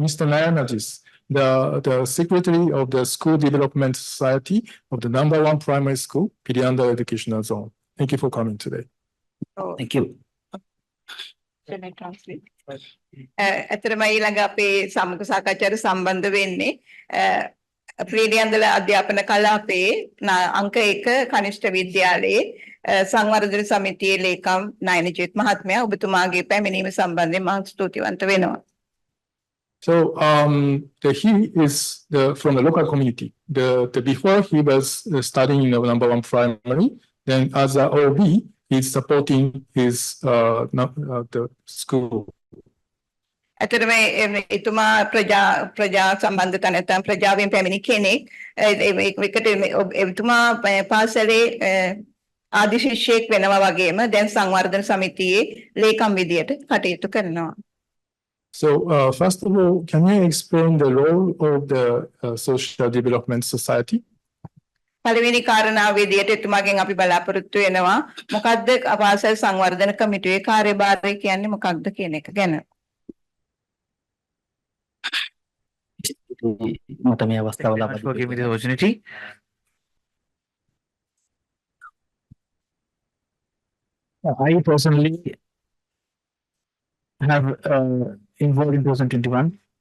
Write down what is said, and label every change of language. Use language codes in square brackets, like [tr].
[en] Nayanajis, the Secretary of the School Development Society of the #1 Primary School, Pirianda Educational Zone. Thank you for coming today. Thank you. Can I translate? [si] ඇත්තටම ඊළඟ අපේ සමුක සාකච්ඡාවට සම්බන්ධ වෙන්නේ ප්‍රීඩියන්දල අධ්‍යාපන කලාපයේ අංක 1 කනිෂ්ඨ විද්‍යාලයේ සංවර්ධන සමිතියේ ලේකම් නයනජිත් මහත්මයා ඔබතුමාගේ පැමිණීම සම්බන්ධයෙන් මම ස්තුතිවන්ත වෙනවා. [en] So he is from the local community. Before he was studying in the #1 primary, then as a OB, he's supporting his the school. [si] ඇත්තටම එතුමා ප්‍රජා සම්බන්ධතා නැත්නම් ප්‍රජාවෙන් පැමිණි කෙනෙක්. ඒකට එතුමා පාසලේ ආදි ශිෂ්‍යයෙක් වෙනවා වගේම දැන් සංවර්ධන සමිතියේ ලේකම් විදියට කටයුතු කරනවා. [en] So first of all, can you explain the role of the Social Development Society? [si] පළවෙනි කාරණාව විදියට එතුමාගෙන් අපි බලාපොරොත්තු වෙනවා මොකද්ද පාසල් සංවර්ධන කමිටුවේ කාර්යභාරය කියන්නේ මොකක්ද කියන එක ගැන. මට මේ අවස්ථාව ලබා [en] for giving me the opportunity. I personally have involved in 2021.